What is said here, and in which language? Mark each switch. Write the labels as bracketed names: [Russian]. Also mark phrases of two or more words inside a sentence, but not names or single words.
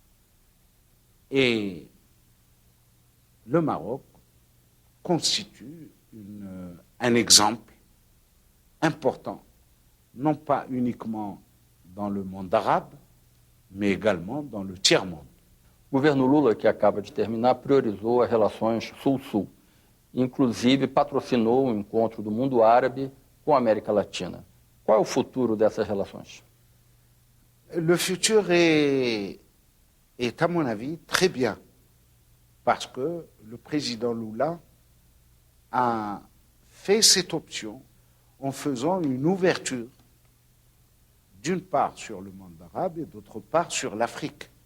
[French] Et le Maroc constitue un exemple important, non pas uniquement dans le monde arabe, mais également dans le tiers-monde. [Portuguese] O governo Lula, que acaba de terminar, priorizou as relações Sul-Sul. Inclusive, patrocinou um encontro do mundo árabe com a América Latina. Qual é o futuro dessas relações? [French] Le futur est, à mon avis, très bien, parce que le président Lula a fait cette option en faisant une ouverture, d'une part sur le monde arabe et d'autre part sur l'Afrique.